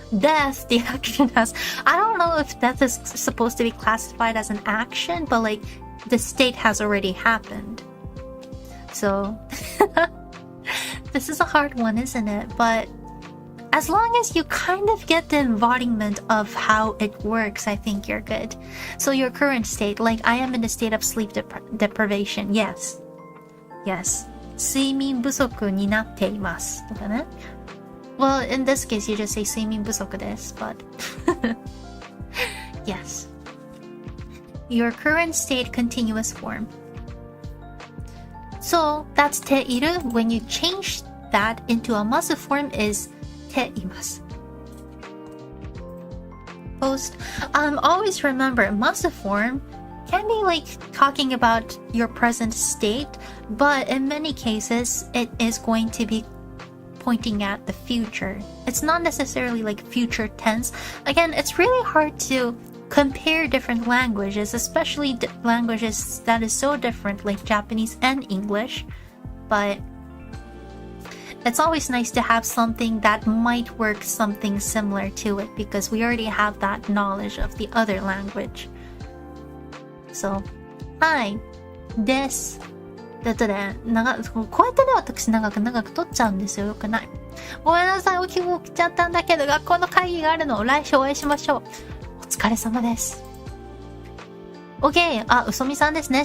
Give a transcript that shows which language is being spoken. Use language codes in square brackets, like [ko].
[en] Death, the action has... I don't know if death is supposed to be classified as an action, but like the state has already happened. So This is a hard one, isn't it? But as long as you kind of get the embodiment of how it works, I think you're good. So your current state, like I am in a state of sleep deprivation. Yes. Yes. [ja] 睡眠不足になっています。とかね。 [en] Well, in this case, you just say [ja] 睡眠不足です。 [en] But yes. Your current state continuous form. So that's ている. When you change that into a massive form is ています. Post. Always remember, massive form can be like talking about your present state, but in many cases, it is going to be pointing at the future. It's not necessarily like future tense. Again, it's really hard to compare different languages, especially languages that is so different like Japanese and English, but it's always nice to have something that might work something similar to it because we already have that knowledge of the other language. [ja] So, はい。です。だってね、こうやってね、私長く撮っちゃうんですよ。よくない。ごめんなさい、起きちゃったんだけど、学校の会議があるのを来週お会いしましょう。お疲れ様です。OK。 うそみさんですね。